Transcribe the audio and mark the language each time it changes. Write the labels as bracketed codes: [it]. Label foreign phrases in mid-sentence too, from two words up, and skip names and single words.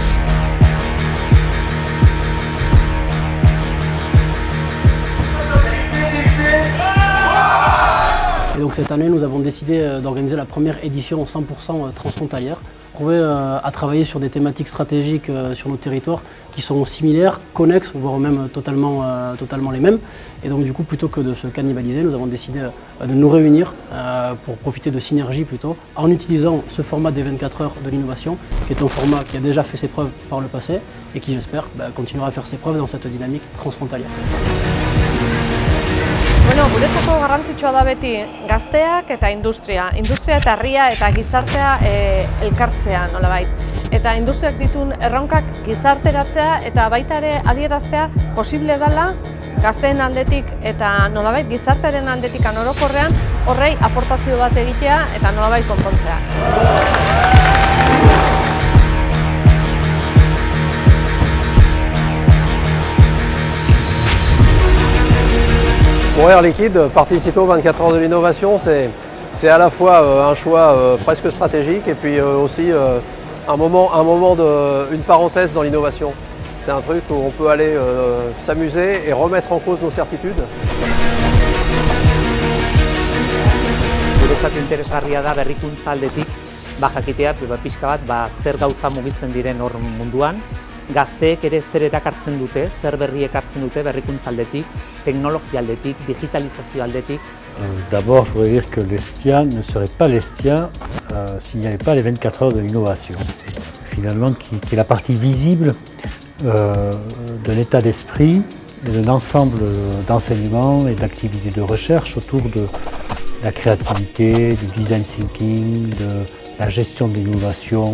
[fr] Et donc cette année, nous avons décidé d'organiser la première édition 100% transfrontalière, trouver à travailler sur des thématiques stratégiques sur nos territoires qui sont similaires, connexes, voire même totalement les mêmes. Et donc du coup, plutôt que de se cannibaliser, nous avons décidé de nous réunir pour profiter de synergies plutôt, en utilisant ce format des 24 heures de l'innovation, qui est un format qui a déjà fait ses preuves par le passé et qui, j'espère, continuera à faire ses preuves dans cette dynamique transfrontalière. [eu] Bueno, guretzako garrantzitsua da beti gazteak eta industria eta herria eta gizartea elkartzea nolabait. Eta industriak dituen erronkak gizarteratzea eta baita ere adieraztea posible dela gazteen aldetik eta nolabait gizartearen aldetik orokorrean horrei aportazio bat egitea eta nolabait konpontzea. [fr] Pour Air Liquide, participer aux 24 heures de l'innovation, c'est à la fois un choix presque stratégique et puis aussi une parenthèse dans l'innovation. C'est un truc où on peut aller s'amuser et remettre en cause nos certitudes. [eu] Guretzat interesgarria da berrikuntza aldetik jakitea pixka bat zer gauza mugitzen diren hor munduan. Gazteek ere zer erakartzen dute, zer berri ekartzen dute berrikuntza aldetik, teknologia aldetik, digitalizazio aldetik. [fr] D'abord, je voudrais dire que l'Estia ne serait pas l'Estia s'il n'y avait pas les 24 heures de l'innovation. Finalement, qui est la partie visible d'un état d'esprit et d'un ensemble d'enseignements et d'activités de recherche autour de la créativité, du [en] design thinking, [fr] de la gestion de l'innovation.